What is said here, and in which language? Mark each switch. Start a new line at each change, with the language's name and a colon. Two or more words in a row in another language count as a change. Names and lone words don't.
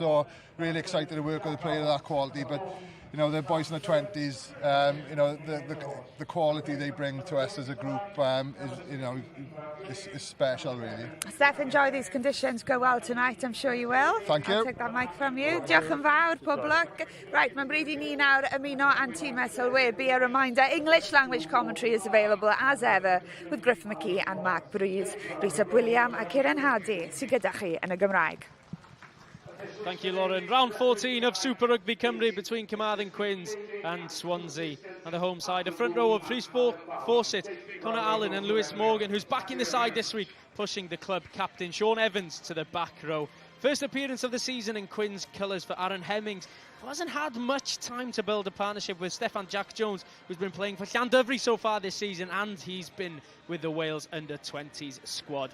English: So really excited to work with a player of that quality. But the boys in the 20s, the quality they bring to us as a group is special, really. Steph, enjoy these conditions. Go well tonight, I'm sure you will. Thank you. I'll take that mic from you.
Welsh: Diolch yn fawr, pob luck. Right, mae'n bryd I ni nawr ymuno a'n tîm sylwebu.
English: A reminder, English language commentary is available as ever with Griff McKee and Mark Breeze.
Welsh: Rhys William a Ciaran Hardy sydd gyda chi yn y Gymraeg.
English: Thank you, Lauren. Round 14 of Super Rygbi Cymru between Carmarthen Quins and Swansea. And the home side, a front row of Rhys Fawcett, Connor Allen and Lewis Morgan, who's back in the side this week, pushing the club captain Sean Evans to the back row. First appearance of the season in Quins colours for Aaron Hemmings, who hasn't had much time to build a partnership with Steffan Jack Jones, who's been playing for Llandyfri so far this season, and he's been with the Wales under-20s squad.